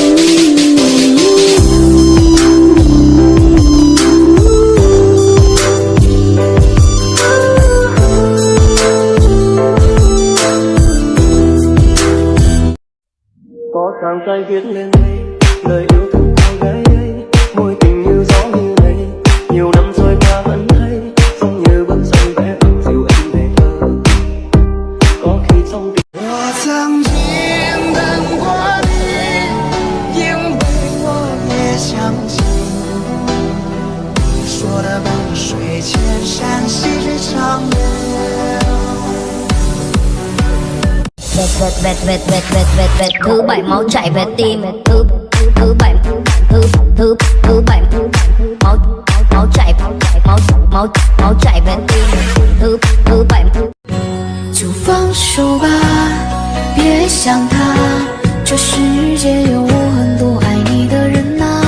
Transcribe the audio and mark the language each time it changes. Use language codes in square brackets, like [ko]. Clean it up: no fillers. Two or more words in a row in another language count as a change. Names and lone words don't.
[vi] có trang tay viết lên đây lời yêu thương cô gái ấy, môi tình như gió như này, nhiều năm trôi qua vẫn thấy giống như bức tranh vẽ dịu em về thơ. Có khi trong tình [zh] 我曾经等过你，因为我也相信你说的伴水千山细水长流。 [vi] thứ bảy máu chảy về tim, thứ bảy máu chảy máu chảy về tim, thứ bảy。 [zh] 就放手吧，别想他，这世界有很多爱你的人啊。